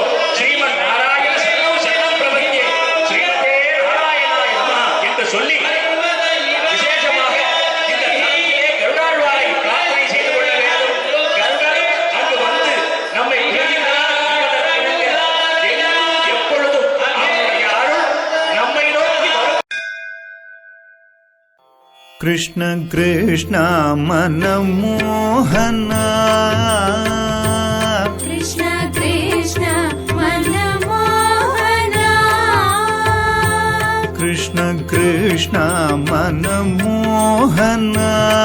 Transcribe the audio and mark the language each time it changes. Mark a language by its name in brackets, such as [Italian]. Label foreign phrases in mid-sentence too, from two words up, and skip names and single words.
[Sanskrit] श्रीमन् नारायण चरणं शरणं प्रपद्ये श्रीमते नारायणाय नमः [Tamil] என்று சொல்லி விசேஷமாக இந்த தலத்திலே கருடாழ்வாரை பிரார்த்தனை செய்து கொள்ள வேண்டும். கருடர் அங்கு வந்து நம்மை உயர்கின்றார் என்பதற்கிணங்க எங்கும் எப்பொழுதும் அவருடைய அருள் நம்மை நோக்கி வரும். [Hindi] कृष्ण कृष्ण मनमोहना कृष्ण कृष्ण मनमोहना कृष्ण कृष्ण मनमोहना